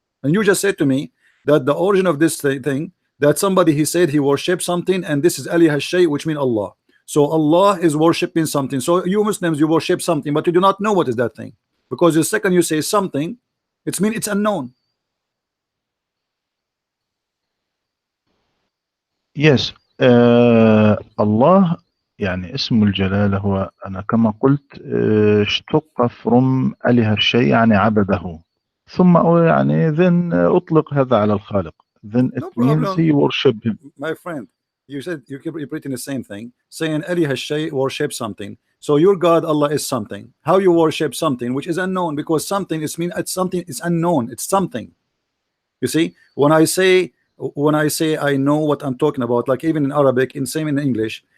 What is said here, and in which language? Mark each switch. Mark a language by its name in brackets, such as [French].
[English] And you just said to me that the origin of this thing, that somebody he said he worshipped something, and this is Ali Hashay, which means Allah. So Allah is worshipping something. So you Muslims, you worship something, but you do not know what is that thing, because the second you say something, it means it's unknown. Yes. [Arabic] الله يعني اسم الجلالة هو أنا كما قلت اشتق [English] from [Arabic] أله الشيء يعني عبده ثم يعني [English] then [Arabic] أطلق هذا على الخالق, [English] then it means he worship him. My friend, you said you keep repeating the same thing, saying Ali Hashay worship something. So your God Allah is something. How you worship something which is unknown? Because something is mean, it's something, it's unknown, it's something. You see, when I say I know what I'm talking about, like even in Arabic, in same in English,